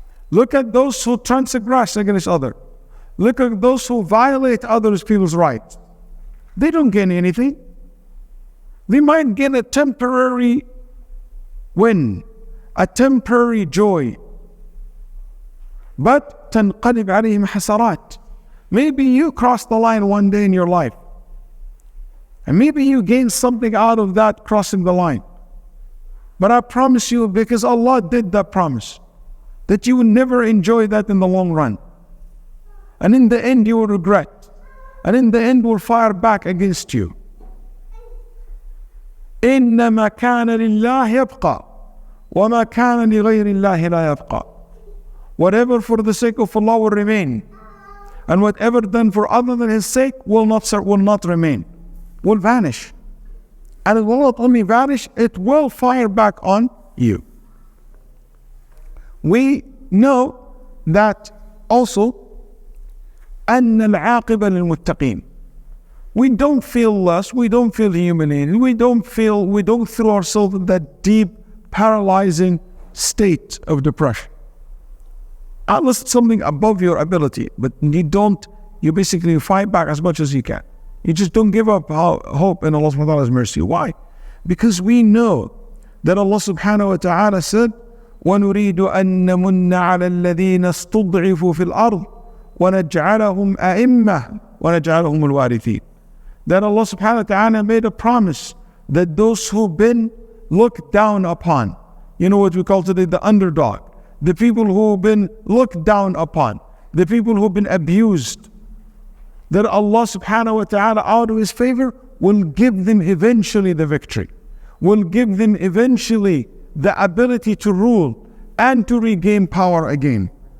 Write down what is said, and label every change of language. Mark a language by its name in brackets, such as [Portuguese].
[English] Look at those who transgress against others. Look at those who violate others' people's rights. They don't gain anything. They might gain a temporary win, a temporary joy. But [Arabic] تنقلب عليهم حسرات. [English] Maybe you crossed the line one day in your life. And maybe you gain something out of that crossing the line. But I promise you, because Allah did that promise, that you will never enjoy that in the long run. And in the end you will regret. And in the end will fire back against you. [Arabic] إنما كان لله يبقى وما كان لغير الله لا يبقى. [English] Whatever for the sake of Allah will remain. And whatever done for other than His sake will not remain. Will vanish. And it will not only vanish, it will fire back on you. We know that also [Arabic] أن العاقبة للمتقين. [English] We don't feel less, we don't feel humiliated, we don't throw ourselves in that deep, paralyzing state of depression. Unless it's something above your ability, but you basically fight back as much as you can. You just don't give up hope in Allah subhanahu wa ta'ala's mercy. Why? Because we know that Allah subhanahu wa ta'ala said, [Arabic] وَنُرِيدُ أَن نَمُنَّ عَلَى الَّذِينَ اسْتُضْعِفُوا فِي الْأَرْضِ وَنَجْعَلَهُمْ أَئِمَّةً وَنَجْعَلَهُمُ الْوَارِثِينَ. [English] That Allah subhanahu wa ta'ala made a promise that those who've been looked down upon, you know what we call today the underdog, the people who've been looked down upon, the people who've been abused, that Allah subhanahu wa ta'ala out of His favor will give them eventually the victory, will give them eventually the ability to rule and to regain power again.